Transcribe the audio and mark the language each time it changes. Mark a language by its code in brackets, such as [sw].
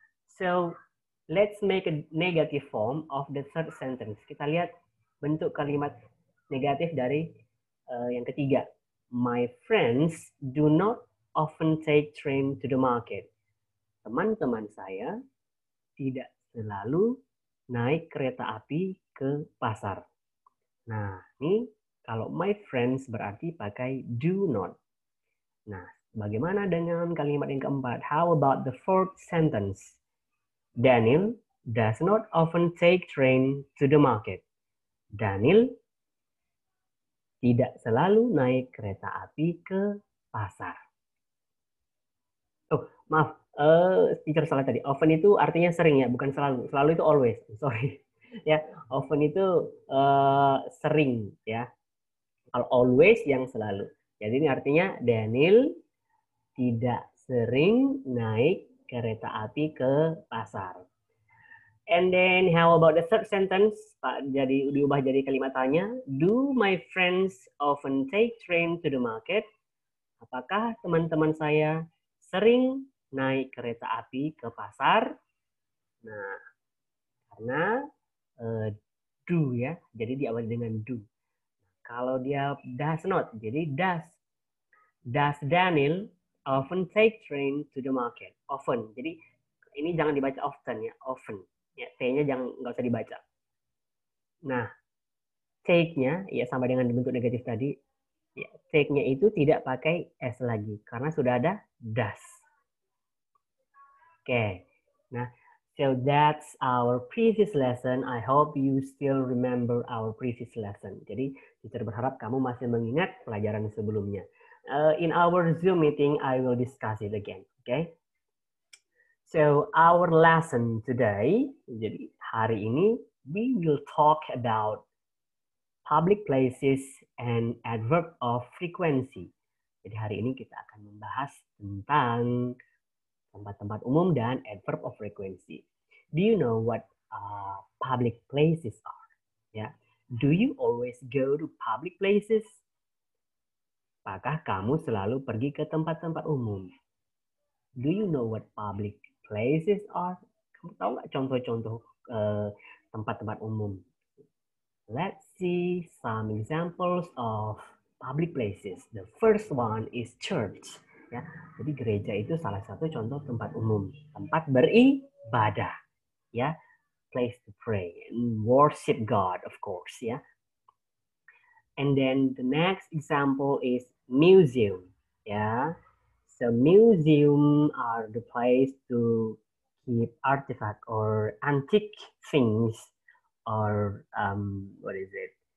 [en] So, let's make a negative form of the third sentence. [id] Kita lihat bentuk kalimat negatif dari yang ketiga. [en] My friends do not often take train to the market. [id] Teman-teman saya tidak selalu naik kereta api ke pasar. Nah, ini kalau [en] my friends [id] berarti pakai do not. Nah, bagaimana dengan kalimat yang keempat? [en] How about the fourth sentence? Daniel does not often take train to the market. [id] Daniel tidak selalu naik kereta api ke pasar. Oh, maaf. Teacher salah tadi. Often itu artinya sering ya, bukan selalu. Selalu itu always. Sorry. Ya, often itu sering ya. Kalau always yang selalu. Jadi ini artinya Daniel tidak sering naik kereta api ke pasar. [en] And then how about the third sentence? [id] Jadi diubah jadi kalimat tanya. [en] Do my friends often take train to the market? [id] Apakah teman-teman saya sering naik kereta api ke pasar? Nah, karena do ya, jadi diawali dengan do. Kalau dia [en] does not, jadi does. Does Daniel often take train to the market? [id] Often. Jadi ini jangan dibaca often ya, often. Ya, T-nya nggak usah dibaca. Nah, take-nya ya sama dengan bentuk negatif tadi. Ya, take-nya itu tidak pakai s lagi karena sudah ada does. Oke. [en] Nah, so that's our previous lesson. I hope you still remember our previous lesson. [id] Jadi, teacher berharap kamu masih mengingat pelajaran sebelumnya. [en] In our Zoom meeting, I will discuss it again. Okay? So, our lesson today, [id] jadi hari ini, [en] we will talk about public places and adverb of frequency. [id] Jadi hari ini kita akan membahas tentang tempat-tempat umum dan adverb of frequency. [en] Do you know what public places are? Ya, do you always go to public places? [id] Apakah kamu selalu pergi ke tempat-tempat umum? [en] Do you know what public places are? [id] Kamu tahu nggak contoh-contoh tempat-tempat umum? [en] Let's see some examples of public places. The first one is church. [id] Ya, jadi gereja itu salah satu contoh tempat umum, tempat beribadah. [en] Ya, place to pray and worship God, of course. Ya. And then the next example is museum. Yeah. So museum are the place to keep artifact or antique things or what is it?